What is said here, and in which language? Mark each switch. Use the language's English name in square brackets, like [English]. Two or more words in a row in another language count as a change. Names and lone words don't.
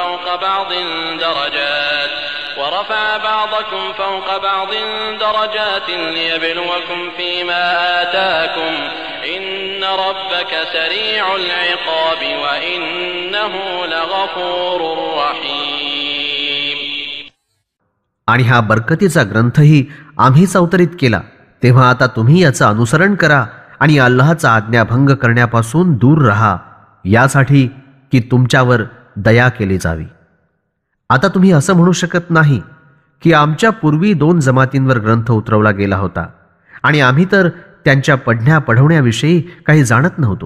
[Arabic] فوق بعض درجات ليبلوكم فيما آتاكم إن ربك سريع العقاب وإنه لغفور رحيم. [Marathi] आणि हा बरकतीचा ग्रंथही आम्हीच अवतरित केला, तेव्हा आता तुम्ही याचं अनुसरण करा आणि अल्लाहचा आज्ञाभंग करण्यापासून दूर राहा, यासाठी की तुमच्यावर दया केली जावी. आता तुम्ही असं म्हणू शकत नाही की आमच्या पूर्वी 2 जमातींवर ग्रंथ उतरवला गेला होता आणि आम्ही तर त्यांच्या पढवण्याविषयी काही जाणत नव्हतो.